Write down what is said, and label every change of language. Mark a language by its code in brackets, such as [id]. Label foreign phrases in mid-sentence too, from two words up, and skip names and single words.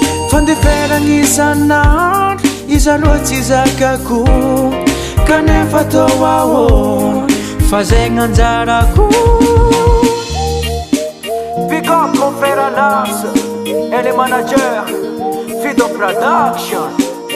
[mg] Fandeferany isan'andro, izy aloha tsy zakako, kanefa atao ahoana fa zay gn'anjarako. [en] Big up [fr] mon frère Anas, elle est manager, Fido Production.